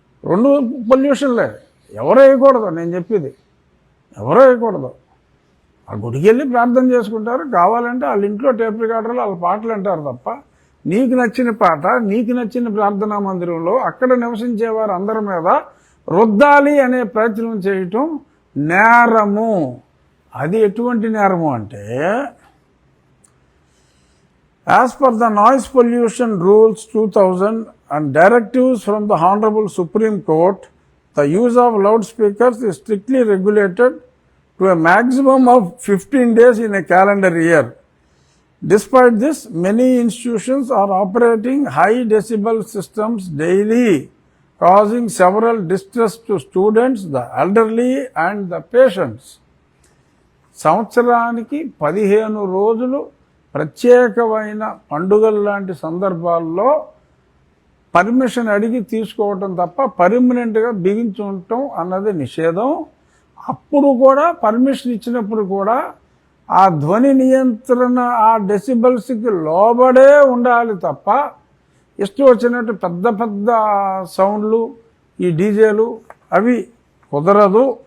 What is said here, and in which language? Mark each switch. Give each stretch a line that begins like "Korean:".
Telugu: రెండు పొల్యూషన్లే. ఎవరు వేయకూడదు, నేను చెప్పేది ఎవరో వేయకూడదు. ఆ గుడికి వెళ్ళి ప్రార్థన చేసుకుంటారు, కావాలంటే వాళ్ళ ఇంట్లో టేప్ రికార్డర్లు వాళ్ళ పాటలు అంటారు తప్ప, నీకు నచ్చిన పాట నీకు నచ్చిన ప్రార్థనా మందిరంలో అక్కడ నివసించేవారు అందరి మీద రుద్దాలి అనే ప్రయత్నం చేయటం నేరము. అది ఎటువంటి నేరము అంటే,
English: As per the noise pollution rules 2000 and directives from the Honorable Supreme Court, the use of loudspeakers is strictly regulated to a maximum of 15 days in a calendar year. Despite this, many institutions are operating high decibel systems daily, causing several distress to students, the elderly and the patients.
Telugu: సంవత్సరానికి 15 రోజులు ప్రత్యేకమైన పండుగల లాంటి సందర్భాల్లో permission అడిగి తీసుకోవటం తప్ప పర్మనెంట్గా బిగించి ఉండటం అన్నది నిషేధం. అప్పుడు కూడా పర్మిషన్ ఇచ్చినప్పుడు కూడా ఆ ధ్వని నియంత్రణ ఆ డెసిబల్స్కి లోబడే ఉండాలి తప్ప ఇష్టం వచ్చినట్టు పెద్ద పెద్ద సౌండ్లు, ఈ డీజేలు అవి కుదరదు.